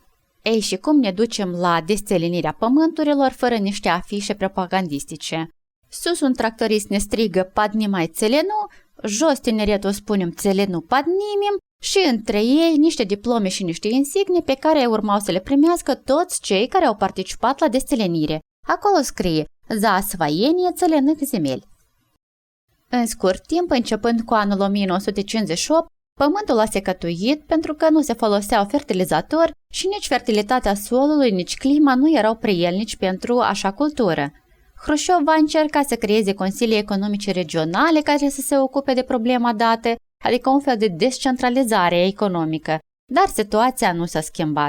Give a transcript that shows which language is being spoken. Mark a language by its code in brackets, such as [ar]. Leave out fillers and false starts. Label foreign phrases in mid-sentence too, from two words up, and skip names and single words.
[ro] Ei, și cum ne ducem la desțelenirea pământurilor fără niște afișe propagandistice? Sus un tractorist ne strigă [ru] "Поднимай целину", [ro] jos tineretul spunem [ru] "Целину поднимем" [ro] și între ei niște diplome și niște insigne pe care urmau să le primească toți cei care au participat la desțelenire. [ru] Acolo scrie "За освоение целинных земель". [ro] În scurt timp, începând cu anul 1958, pământul a secătuit pentru că nu se foloseau fertilizatori și nici fertilitatea solului, nici clima nu erau prielnici pentru așa cultură. Hrușov va încerca să creeze consilii economice regionale care să se ocupe de problema dată, adică un fel de descentralizare economică, dar situația nu s-a schimbat.